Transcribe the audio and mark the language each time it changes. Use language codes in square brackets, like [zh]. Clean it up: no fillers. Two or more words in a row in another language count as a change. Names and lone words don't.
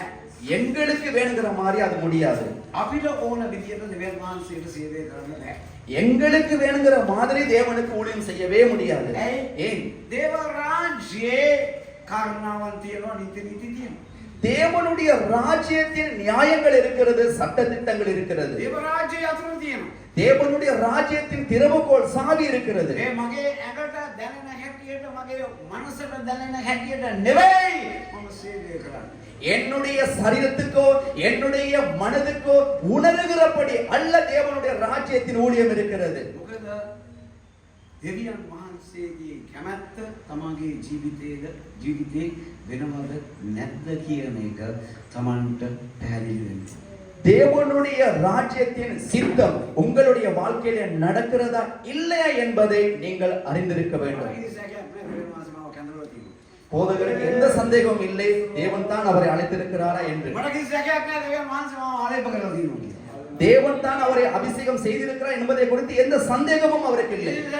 [ta] எங்களுக்கு வேணுங்கிற மாதிரி அது முடியாது. [si] අපිට ඕන විදියට දෙවියන් වහන්සේට සේවය කරන්න බෑ. [ta] எங்களுக்கு வேணுங்கிற மாதிரி தேவனுக்கு ஊழியம் செய்யவே முடியாது. ஏன்? [si] දේව රාජ්‍යයේ කාරණාවන් තියෙනවා, නීති තියෙනවා. [ta] தேவனுடைய ராஜ்யத்தில் நியாயங்கள் இருக்கிறது, சட்ட திட்டங்கள் இருக்கிறது. [si] දේව රාජ්‍යය අතුරු තියෙනවා. [ta] தேவனுடைய ராஜ்யத்தின் திறவுகோல் சாவி இருக்கிறது. [si] ඒ මගේ ඇඟට දැනෙන හැටියට, මගේ මනසට දැනෙන හැටියට නෙවෙයි මම සේවය කරන්නේ. [ta] என்னுடைய சரீரத்துக்கோ என்னுடைய மனதுக்கோ உணர்கிறபடி அல்ல தேவனுடைய ராஜ்யத்தின் ஊழியம் இருக்கிறது. [si] මොකද දෙවියන් වහන්සේගේ කැමැත්ත තමගේ ජීවිතේ වෙනවද නැද්ද කියන එක තමන්ට පැහැදිලි වෙන්න. [ta] தேவனுடைய ராஜ்யத்தின் சித்தம் உங்களுடைய வாழ்க்கையில நடக்கிறதா இல்லையா என்பதை நீங்கள் அறிந்திருக்க வேண்டும். போதகருக்கு எந்த சந்தேகமும் இல்லை, தேவன் தான் அவரை அழைத்திருக்கிறாரா என்று. தேவன் தான் அவரை அபிஷேகம் செய்திருக்கிறார் என்பதை குறித்து எந்த சந்தேகமும் அவருக்கு இல்லை.